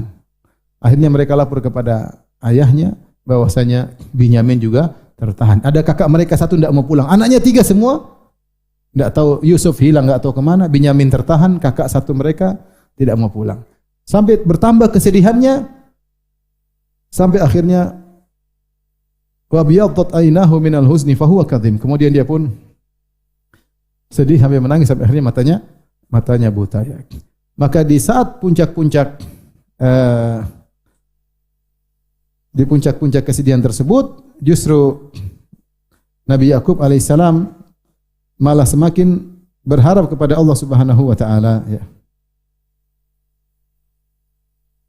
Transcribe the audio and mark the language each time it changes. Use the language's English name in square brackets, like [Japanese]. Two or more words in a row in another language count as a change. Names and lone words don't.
[Indonesian] Akhirnya mereka lapor kepada ayahnya bahwasanya Binyamin juga tertahan. Ada kakak mereka satu tidak mau pulang. Anaknya 3 semua tidak tahu, Yusuf hilang tidak tahu kemana. Binyamin tertahan, kakak satu mereka tidak mau pulang. Sampai bertambah kesedihannya, sampai akhirnya [Arabic] وابيضت عيناه من الحزن فهو كظيم. [Indonesian] Kemudian dia pun sedih sampai menangis, sampai akhirnya matanya buta ya. Maka di saat puncak-puncak kesedihan tersebut, justru Nabi Yakub alaihissalam malah semakin berharap kepada Allah [Arabic] سبحانه وتعالى [Indonesian] ya.